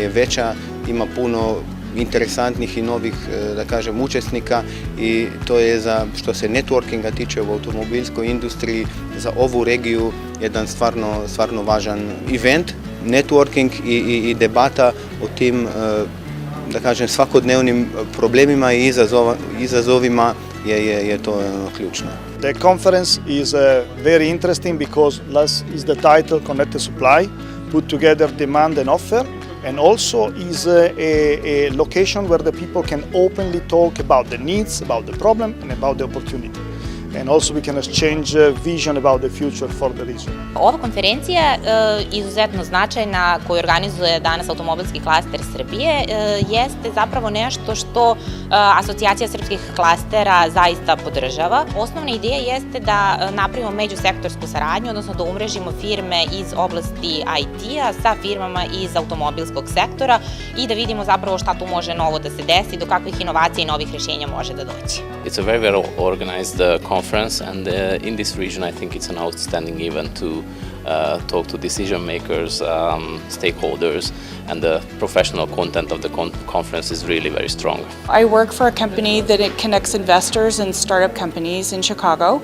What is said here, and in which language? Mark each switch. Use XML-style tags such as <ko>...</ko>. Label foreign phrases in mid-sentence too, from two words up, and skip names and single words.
<sr>je veća, ima puno interesantnih i novih, da kažem, učesnika i to je za, što se networkinga tiče u automobilskoj industriji, za ovu regiju jedan stvarno važan event, networking i debata o tim, da kažem, svakodnevnim problemima i izazovima je to ključno.</sr> <en>The conference is very interesting because is the title Connected Supply, put together demand and offer, and also is a location where the people can openly talk about the needs, about the problem and about the opportunity. And also we can exchange vision about the future for the region.</en> <sr>Ova konferencija izuzetno značajna koju organizuje danas automobilski klaster Srbije jeste zapravo nešto što Asocijacija srpskih klastera zaista podržava. Osnovna ideja jeste da napravimo međusektorsku saradnju, odnosno da umrežimo firme iz oblasti IT-a sa firmama iz automobilskog sektora i da vidimo zapravo šta tu može novo da se desi, do kakvih inovacija i novih rješenja može da doći.</sr> <en>It's a very well organized conference, and in this region I think it's an outstanding event to talk to decision makers, stakeholders, and the professional content of the conference is really very strong. I work for a company that it connects investors and startup companies in Chicago.</en>